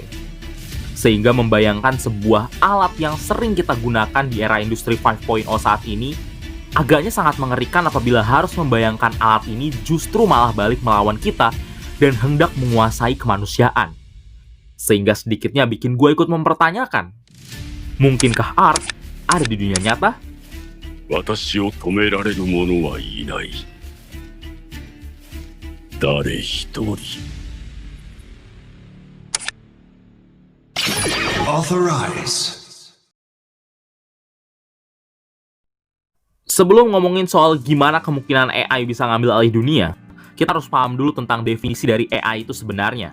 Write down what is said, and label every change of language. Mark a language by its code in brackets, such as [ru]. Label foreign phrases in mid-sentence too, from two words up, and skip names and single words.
[id] Sehingga membayangkan sebuah alat yang sering kita gunakan di era industri 5.0 saat ini, agaknya sangat mengerikan apabila harus membayangkan alat ini justru malah balik melawan kita dan hendak menguasai kemanusiaan. Sehingga sedikitnya bikin gue ikut mempertanyakan, mungkinkah Arc ada di dunia nyata? [ja] 私を止められる者はいない。誰一人。 Authorize. [id] Sebelum ngomongin soal gimana kemungkinan AI bisa ngambil alih dunia, kita harus paham dulu tentang definisi dari AI itu sebenarnya.